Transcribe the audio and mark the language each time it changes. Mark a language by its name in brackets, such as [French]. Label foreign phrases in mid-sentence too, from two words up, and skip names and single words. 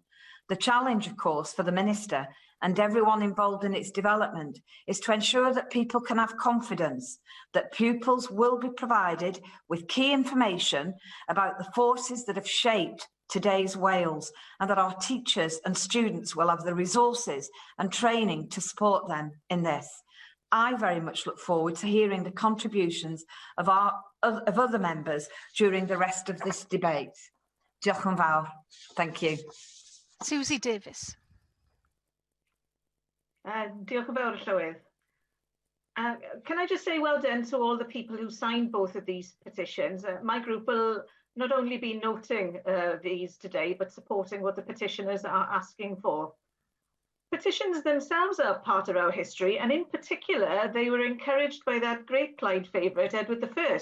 [English] The challenge, of course, for the Minister and everyone involved in its development is to ensure that people can have confidence that pupils will be provided with key information about the forces that have shaped today's Wales, and that our teachers and students will have the resources and training to support them in this. I very much look forward to hearing the contributions of other members during the rest of this debate. [Welsh] Diolch yn fawr. [English] Thank you. Susie Davies. [Welsh] Diolch yn fawr, Llywydd. [English] Can I just say well done to all the people who signed both of these petitions. My group will not only be noting these today, but supporting what the petitioners are asking for. Petitions themselves are part of our history, and in particular, they were encouraged by that great Clyde favourite, Edward I.